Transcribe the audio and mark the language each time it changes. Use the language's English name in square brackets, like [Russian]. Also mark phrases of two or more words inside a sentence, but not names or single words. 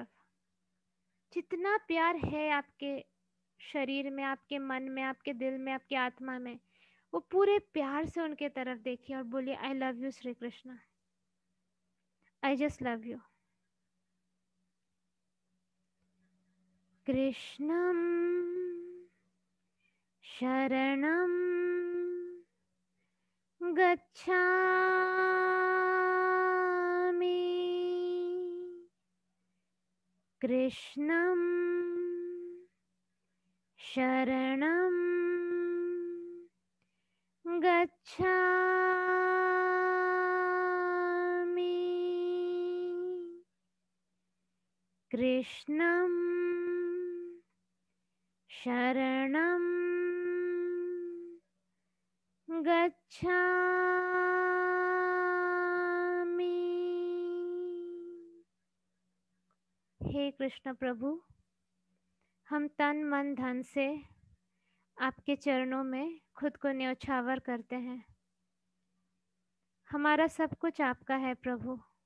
[Hindi] जितना प्यार है आपके शरीर में, आपके मन में, आपके दिल में, आपकी आत्मा में, वो पूरे प्यार से उनके तरफ देखिए और बोलिए, [English] I love you [Hindi] श्री कृष्ण, [English] I just love you. [Sanskrit] कृष्णम शरणम गच्छामि कृष्णं शरणं गच्छामि कृष्णं शरणं गच्छामि। [Hindi] हे कृष्ण प्रभु, हम तन मन धन से आपके चरणों में खुद को न्यौछावर करते हैं। हमारा सब कुछ आपका है प्रभु।